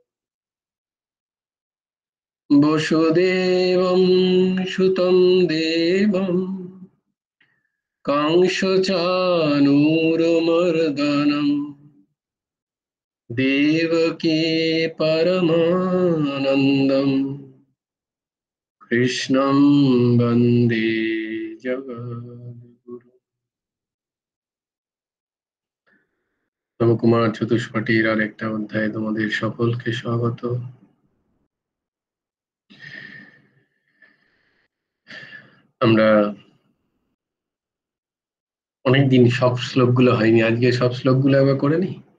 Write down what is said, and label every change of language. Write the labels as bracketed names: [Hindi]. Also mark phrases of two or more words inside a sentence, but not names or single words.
[Sanskrit] वसुदेवं सुतं देवं कंसचाणूरमर्दनम् देवकी परमानन्दम् कृष्णं वन्दे जगद्गुरु। [Bangla] নবকুমার চতুষ্পাঠীর আর একটা অধ্যায়ে তোমাদের সকলকে স্বাগত। আমরা অনেকদিন সব শ্লোকগুলো হয়নি, আজকে সব শ্লোকগুলো একবার করে নিই।